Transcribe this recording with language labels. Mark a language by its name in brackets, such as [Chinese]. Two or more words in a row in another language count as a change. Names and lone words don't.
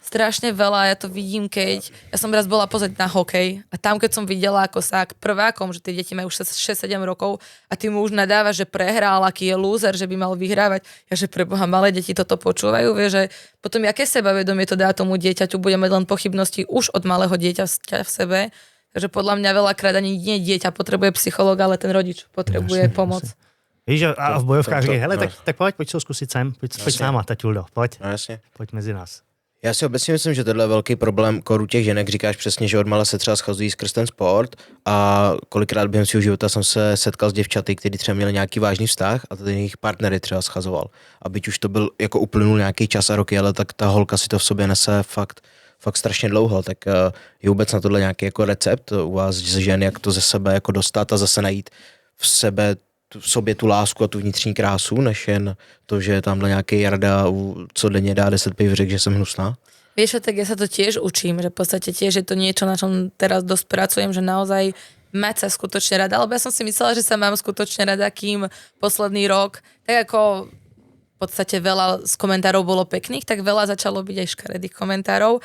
[Slovak] Strašne veľa, ja to vidím, keď ja som raz bola pozrieť na hokej a tam, keď som videla, ako sa k prvákom, že tie deti majú 6-7 rokov a ty mu už nadávaš, že prehral, aký je lúzer, že by mal vyhrávať. Ja, že preboha, malé deti toto počúvajú, vie, že potom aké sebavedomie to dá tomu dieťaťu, bude mať len pochybnosti už od malého dieťaťa v sebe. Takže podľa mňa veľakrát ani nie dieťa potrebuje psychologa, ale ten rodič potrebuje pomoc. [Czech] Víš, a v bojovkách říkají, hele, tak pojď se ho zkusit sem, pojď s náma, taťuldo, pojď. No, jasně. Pojď mezi nás. Já si obecně myslím, že tohle je velký problém u těch ženek, říkáš přesně, že odmala se třeba schazují skrz ten sport a kolikrát během svého života jsem se setkal s děvčaty, kteří třeba měli nějaký vážný vztah a ten jejich partnery třeba schazoval. A byť už to byl, jako uplynul nějaký čas a roky, ale tak ta holka si to v sobě nese fakt strašně dlouho, tak je vůbec na tohle nějaký jako recept u vás z žen, jak to ze sebe jako dostat a zase najít v sobě tu lásku a tu vnitřní krásu, než jen to, že tamhle nějaký Jarda, co denně dá 10 piv, řekl, že jsem hnusná? [Slovak] Vieš, tak ja sa to tiež učím, že v podstate tiež je to niečo, na čom teraz dosť pracujem, že naozaj mať sa skutočne rada, lebo ja som si myslela, že sa mám skutočne rada, kým posledný rok, tak ako v podstate veľa z komentárov bolo pekných, tak veľa začalo byť aj škaredých komentárov.